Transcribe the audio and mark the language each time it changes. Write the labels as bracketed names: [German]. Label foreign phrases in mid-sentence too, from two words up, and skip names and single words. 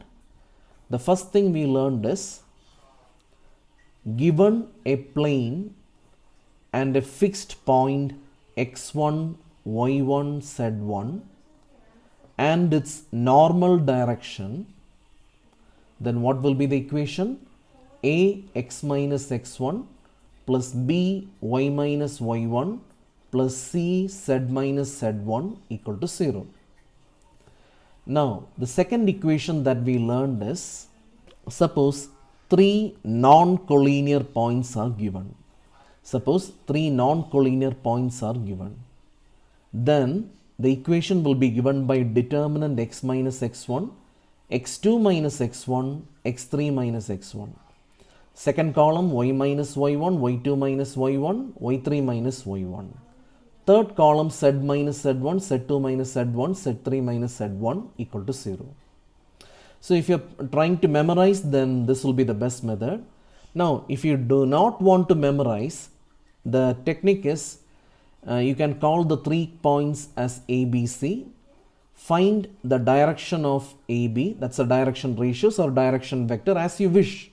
[English] The first thing we learned is, given a plane and a fixed point x1, y1, z1 and its normal direction, then what will be the equation? A x minus x1 plus b y minus y1 plus c z minus z1 equal to 0. Now, the second equation that we learned is, suppose 3 non-collinear points are given. Suppose 3 non-collinear points are given. Then the equation will be given by determinant x minus x1, x2 minus x1, x3 minus x1. Second column y minus y1, y2 minus y1, y3 minus y1. Third column z minus z1, z2 minus z1, z3 minus z1 equal to 0. So if you're trying to memorize, then this will be the best method. Now if you do not want to memorize, the technique is, you can call the 3 points as ABC, find the direction of AB, that's a direction ratios or direction vector as you wish.